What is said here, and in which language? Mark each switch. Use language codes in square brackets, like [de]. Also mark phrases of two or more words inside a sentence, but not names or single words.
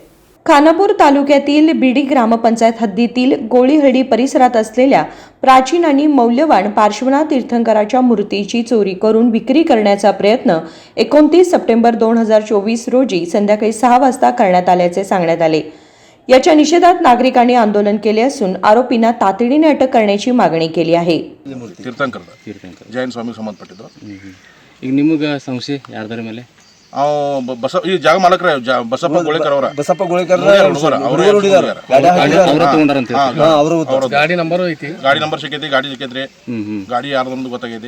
[mr] खानापूर तालुक्यातील बिडी ग्रामपंचायत हद्दीतील गोळीहळ्ळी परिसरात असलेल्या प्राचीन आणि मौल्यवान पार्श्वनाथ तीर्थंकराच्या मूर्तीची चोरी करून विक्री करण्याचा प्रयत्न 29 सप्टेंबर 2024 रोजी संध्याकाळी 6 वाजता करण्यात आल्याचे सांगण्यात आले. याच्या निषेधात नागरिकांनी आंदोलन केले असून आरोपींना तातडीने अटक करण्याची मागणी केली आहे. [kn] ತೀರ್ಥಂಕರ ಜೈನ್ ಸ್ವಾಮಿ ಸಂಬಂಧಪಟ್ಟಿದ್ದು. ಈಗ ನಿಮಗೆ ಸಂಶಯ ಯಾರ್ದಾರ ಮೇಲೆ? ಈ ಜಾಗ ಮಾಲಕರ ಬಸಪ್ಪ ಗೋಳಿಕರ್ ಅವರ ಗಾಡಿ ನಂಬರ್ ಐತಿ, ಗಾಡಿ ನಂಬರ್ ಸಿಕ್ಕೈತಿ, ಗಾಡಿ ಸಿಕ್ಕೈತ್ರಿ, ಗಾಡಿ ಯಾರ್ದೊಂದು ಗೊತ್ತಾಗೈತಿ.